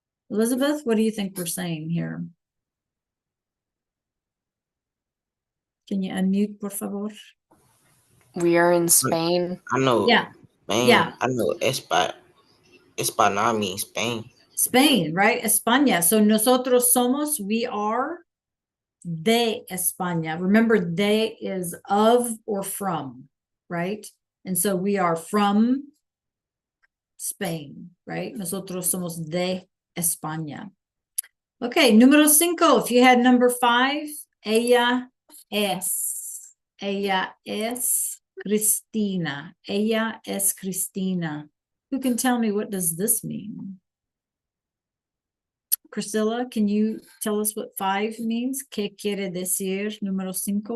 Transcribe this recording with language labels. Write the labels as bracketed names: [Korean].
[English] Elizabeth, what do you think we're saying here? Can you unmute, [Spanish] por favor? [English] We are in Spain. I know. Yeah. Spain. Yeah. I know España means Spain. Spain, right? España. [Spanish] So nosotros somos, [English] we are [Spanish] de España. [English] Remember, de is of or from, right? And so we are from Spain, right? [Spanish] Nosotros somos de España. [English] Okay, [Spanish] número 5. [English] If you had number 5, [Spanish] ella es. Ella es Cristina. Ella es Cristina. [English] Who can tell me what does this mean? Priscilla, can you tell us what 5 means? [Spanish] ¿Qué quiere decir número 5?